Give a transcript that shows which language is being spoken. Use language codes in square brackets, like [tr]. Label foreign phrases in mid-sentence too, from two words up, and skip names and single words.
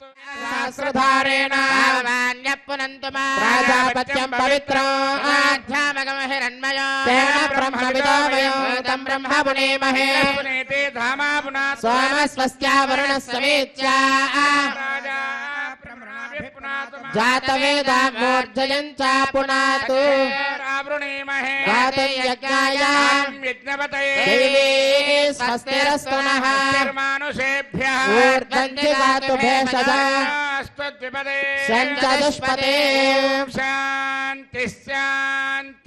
[sa] సహస్రధారేణ ప్రాజాపత్యం పవిత్రం తేన బ్రహ్మవిదో తం బ్రహ్మ పునేమహే పునేతే ధామా పునాత్ సోమస్వస్యా వరుణः సమేత్యా రాజా బ్రహ్మణాభిః పునాతు జాతవేదా మూర్ధయం చ పునాతు वृणीमहे गातुं यज्ञाय यज्ञपतये दैवी स्वस्तिरस्तु नः मानुषेभ्यः ऊर्ध्वन्ति गातु भेषजा स्वद्विपदे सञ्चतुष्पदे शान्ति शान्ति